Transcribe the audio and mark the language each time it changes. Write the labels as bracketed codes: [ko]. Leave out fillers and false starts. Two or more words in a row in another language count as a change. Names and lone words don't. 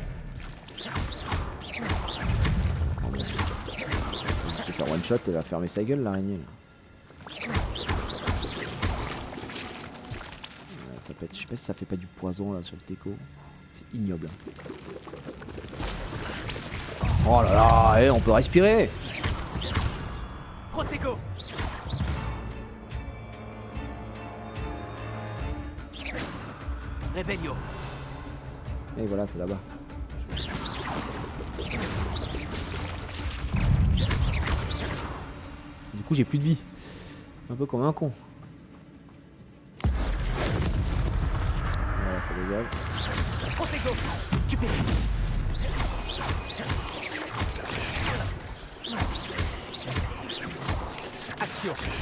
[fr] Je vais faire [en] one shot, [fr] elle va fermer sa gueule l'araignée. Ça peut être, je sais pas si ça fait pas du poison là sur le teco. C'est ignoble. Oh là là, on peut respirer. Protego. Revelio. Et voilà, c'est là-bas. Du coup, j'ai plus de vie. Un peu comme un con. Voilà, ça dégage. Protego. Stupéfice. Action.